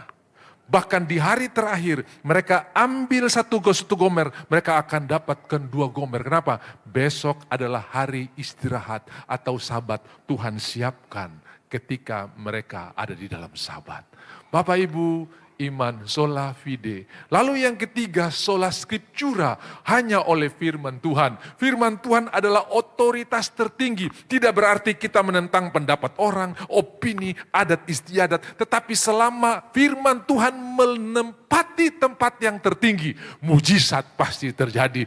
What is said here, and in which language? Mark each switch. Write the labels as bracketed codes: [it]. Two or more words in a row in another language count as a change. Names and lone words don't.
[id] Bahkan di hari terakhir mereka ambil satu gomer, mereka akan dapatkan 2 gomer. Kenapa? Besok adalah hari istirahat atau sabat. Tuhan siapkan ketika mereka ada di dalam sabat. Bapak Ibu, iman [la] sola fide. [id] Lalu yang ketiga, [la] sola scriptura, [id] hanya oleh firman Tuhan. Firman Tuhan adalah otoritas tertinggi. Tidak berarti kita menentang pendapat orang, opini, adat istiadat. Tetapi selama firman Tuhan menempati tempat yang tertinggi, mujizat pasti terjadi.